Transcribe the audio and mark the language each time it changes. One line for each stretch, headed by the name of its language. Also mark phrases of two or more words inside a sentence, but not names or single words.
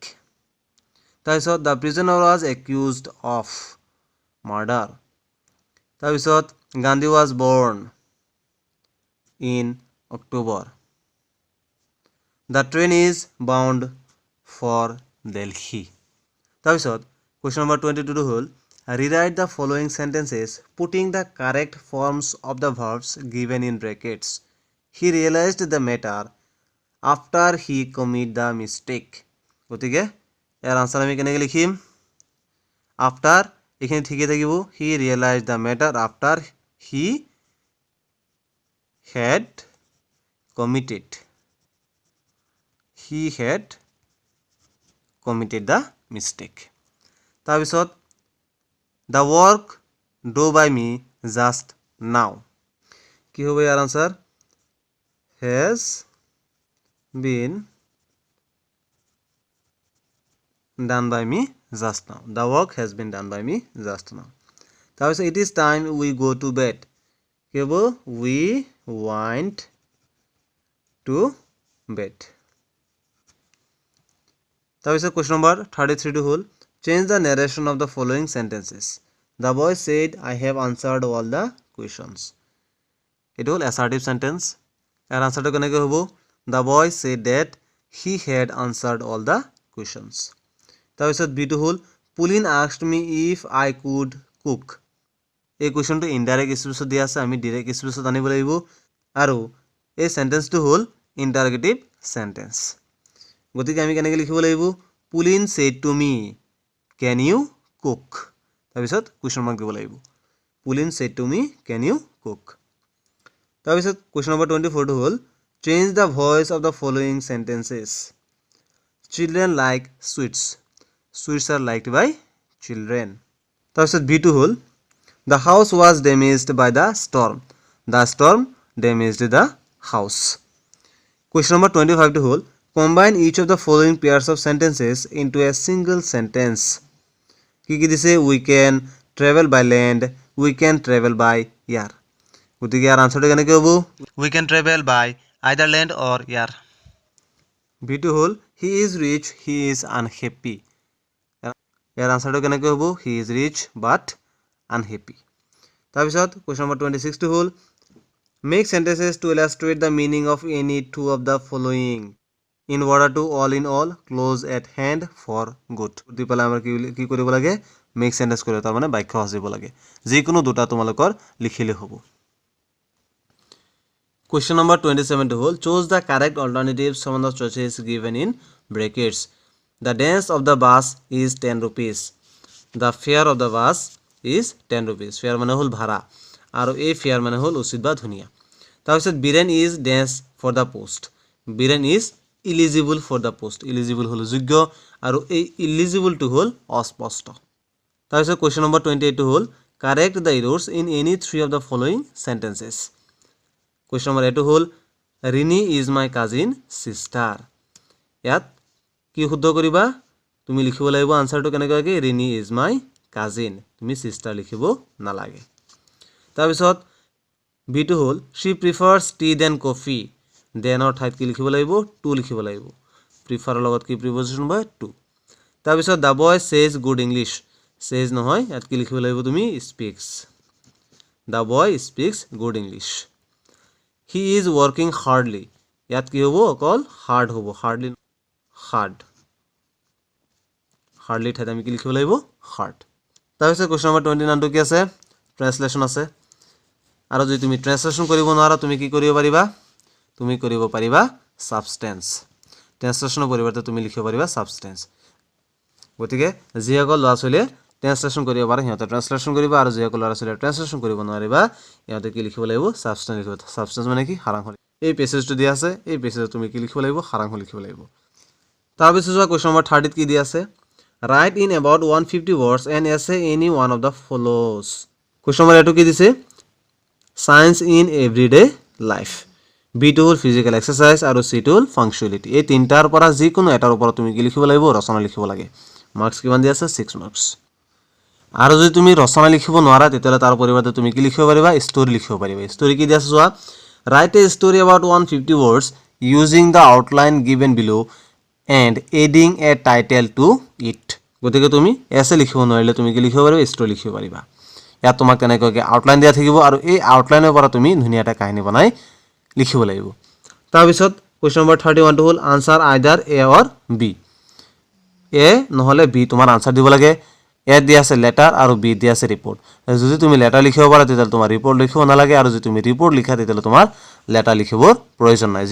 English: তাৰপিছত the prisoner was accused of murder. তাৰপিছত Gandhi was born in October. The train is bound for Delhi. তাৰপিছত question number 22 হ'ল rewrite the following sentences putting the correct forms of the verbs given in brackets. He realized the matter after he committed the mistake.
Assamese: গতিকে ইয়াৰ আনসাৰ আমি কেনেকৈ লিখিম
English: after
Assamese: এখানে ঠিকই থাকিব
English: he realized the matter after he had committed the mistake. তাৰপিছত the work done by me just now.
Assamese: কি হবে ইয়াৰ আনসার
English: has been done by me just now. The work has been done by me just now. তাৰপিছত it is time we go to bed.
Assamese: কি হবে
English: we went to bed. তাৰপিছত question number 33 হ'ল change the narration of the following sentences. The boy said I have answered all the questions. It will assertive sentence. Our answer to
Assamese: কেনেকৈ হ'ব
English: the boy said that he had answered all the questions. তাৰপিছত b টো হ'ল Pauline asked me if I could cook.
Assamese: এই কোৱেশ্চনটো ইনডাইৰেক্ট স্পেচত দিয়া আছে আমি ডাইৰেক্ট স্পেচত আনিব লাগিব আৰু এই সেন্টেন্সটো হ'ল
English: interrogative sentence
Assamese: গতিকে আমি কেনেকৈ লিখিব লাগিব
English: Pauline said to me can you cook
Assamese: তাৰপিছত
English: question mark
Assamese: দিব লাগিব
English: Pauline said to me can you cook
Assamese: তাৰপিছত
English: question number
Assamese: 24 টো হ'ল
English: change the voice of the following sentences. Children like sweets. Sweets are liked by children. তাৰপিছত b টো হ'ল the house was damaged by the storm. The storm damaged the house. Question number 25 টো হ'ল combine each of the following pairs of sentences into a single sentence.
Assamese: কি কি দিছে
English: we can travel by land, we can travel by air.
Assamese: গতিকে ইয়াৰ আনসাৰটো কেনেকৈ হ'ব
English: we can travel by either land or air. b টো হ'ল he is rich, he is unhappy.
Assamese: ইয়াৰ আনসাৰটো কেনেকৈ হ'ব
English: he is rich but unhappy. তাৰপিছত question number 26 টো হ'ল make sentences to illustrate the meaning of any two of the following in order to all in all close at hand for good.
Assamese: দি পেলাই আমাৰ কি কৰিব লাগে
English: make sentence
Assamese: কৰিব তাৰ মানে বাক্য সাজিব লাগে যিকোনো দুটা তোমালোকৰ লিখিলে হ'ব
English: question number
Assamese: 27 টো হ'ল
English: choose the correct alternatives from the choices given in brackets. The dance of the bus is 10 rupees. The fare of the bus is 10 rupees.
Assamese: Fare মানে হল ভাড়া আৰু এই fare মানে হল উচিত বা ধুনিয়া তাৰপিছত
English: Biren is dance for the post. Biren is eligible for the post.
Assamese: Eligible হল যোগ্য আৰু এই eligible টো হল অস্পষ্ট তাৰপিছত question number 28 টো হল
English: correct the errors in any three of the following sentences. question number 8 টো হল Rini is my cousin sister.
Assamese: ইয়াত কি শুদ্ধ কৰিবা তুমি লিখিব লাগিব আনসাৰটো কেনেকৈ
English: Rini is my cousin.
Assamese: তুমি sister লিখিব নালাগে তাৰপিছত b টো হ'ল
English: she prefers tea than coffee. then or
Assamese: ঠাইত কি লিখিব লাগিব to লিখিব লাগিব prefer লগত কি preposition হয় to. তাৰপিছত
English: the boy says good English.
Assamese: says নহয় ইয়াত কি লিখিব লাগিব তুমি speaks.
English: the boy speaks good English. he is working hardly.
Assamese: ইয়াত কি হ'ব অকল hard হ'ব hardly hardly ঠাইত আমি কি লিখিব লাগিব hard. তাৰপিছত question number 29 টো কি আছে ট্ৰান্সলেচন আছে আৰু যদি তুমি ট্ৰান্সলেচন কৰিব নোৱাৰা তুমি কি কৰিব পাৰিবা তুমি কৰিব পাৰিবা সাবস্টেন্স ট্ৰান্সলেচনৰ পৰিৱৰ্তে তুমি লিখিব পাৰিবা সাবস্টেন্স গতিকে যিসকল ল'ৰা-ছোৱালীয়ে ট্ৰান্সলেচন কৰিব পাৰে সিহঁতে ট্ৰান্সলেচন কৰিব আৰু যিসকল ল'ৰা-ছোৱালীয়ে ট্ৰান্সলেচন কৰিব নোৱাৰিবা সিহঁতে কি লিখিব লাগিব সাবস্টেন্স লিখিব সাবস্টেন্স মানে কি সাৰাংশ এই পেছেজটো দিয়া আছে এই পেছেজত তুমি কি লিখিব লাগিব সাৰাংশ লিখিব লাগিব তাৰপিছত যোৱা
English: question number
Assamese: 30 কি দিয়া আছে
English: write in about 150 words and essay any one of the follows. question number 2
Assamese: কি দিছে
English: science in everyday life.
Assamese: b টো হ'ল
English: physical exercise
Assamese: আৰু c টো হ'ল punctuality. এই তিনটাৰ পৰা যিকোনো এটাৰ ওপৰত তুমি কি লিখিব লাগিব ৰচনা লিখিব লাগে মাৰ্কস কিমান দিয়া আছে 6 মাৰ্কস আৰু যদি তুমি ৰচনা লিখিব নোৱাৰা তেতিয়াহ'লে তাৰ পৰিৱৰ্তে তুমি কি লিখিব পাৰিবা ষ্টৰী লিখিব পাৰিবা ষ্টৰী কি দিয়া আছে চোৱা
English: write a story about 150 words using the outline given below and adding a title to it
Assamese: গতিকে তুমি এছে লিখিব নোৱাৰিলে তুমি কি লিখিব পাৰিবা ষ্টৰী লিখিব পাৰিবা ইয়াত তোমাক কেনেকৈ আউটলাইন দিয়া থাকিব আৰু এই আউটলাইনৰ পৰা তুমি ধুনীয়া এটা কাহিনী বনাই লিখিব লাগিব তাৰ পিছত কোৱেশ্চন নম্বৰ 31 টো হ'ল
English: answer either A or B
Assamese: এ নহলে বি তোমাৰ আনসাৰ দিব লাগে এ দিয়া আছে লেটাৰ আৰু বি দিয়া আছে ৰিপোৰ্ট যদি তুমি লেটাৰ লিখিব পাৰা তেতিয়াহ'লে তোমাৰ ৰিপোৰ্ট লিখিব নালাগে আৰু যদি তুমি ৰিপোৰ্ট লিখা তেতিয়াহ'লে তোমাৰ লেটাৰ লিখিবৰ প্ৰয়োজন নাই